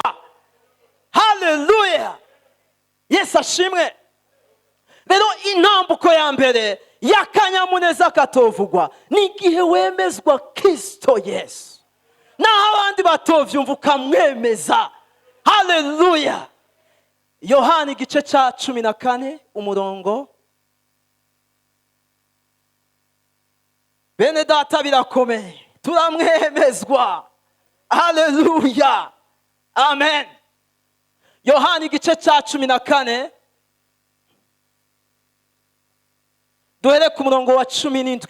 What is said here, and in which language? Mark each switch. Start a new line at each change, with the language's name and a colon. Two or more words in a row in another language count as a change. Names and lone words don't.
Rundi: Haleluya. Yesu ashimwe. Rero intambuko ya mbere y'akanyamuneza katovugwa ni igihe wemezwa Kristo Yesu, naho abandi batovyumva ukamwemeza. Haleluya. Yohana igice ca 14 umurongo. Bene data birakomeye, turamwemezwa. Haleluya. Amen. Yohana igice ca 14 duhere ku murongo wa 17.